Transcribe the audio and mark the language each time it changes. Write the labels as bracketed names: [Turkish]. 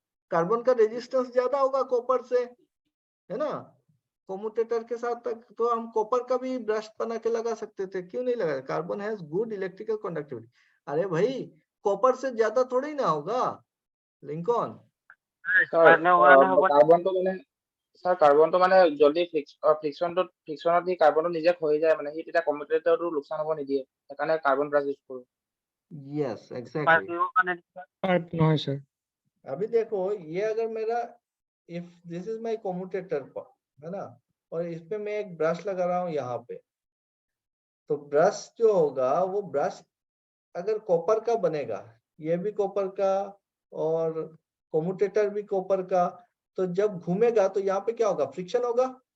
[Hindi] Carbon का resistance ज्यादा होगा कॉपर से, है ना। कम्यूटेटर के साथ तक तो हम कॉपर का भी ब्रश बना के लगा सकते थे, क्यों नहीं लगा? [English] Carbon has good electrical conductivity. [Hindi] अरे भाई, कॉपर से ज्यादा थोड़ी ना होगा लिंकन। [Assamese] কাৰ্বনটো মানে জলদি ফ্ৰিকশনত সি কাৰ্বনটো নিজে খহি যায়, মানে সি তেতিয়া কম্পিউটাৰটো লোকচান হ'ব নিদিয়ে, সেইকাৰণে কাৰ্বন ব্ৰাছ ইউজ কৰো। [English] Yes exactly. [Assamese] নহয় सर। [Hindi] अभी देखो ये अगर मेरा, [English] if this is my commutator, [Hindi] है ना, और इसमें मैं एक ब्रश लगा रहा हूँ यहाँ पे, तो ब्रश जो होगा वो ब्रश अगर कॉपर का बनेगा, ये भी कॉपर का और कम्यूटेटर भी कॉपर का, तो जब घूमेगा तो यहाँ पे क्या होगा? फ्रिक्शन होगा।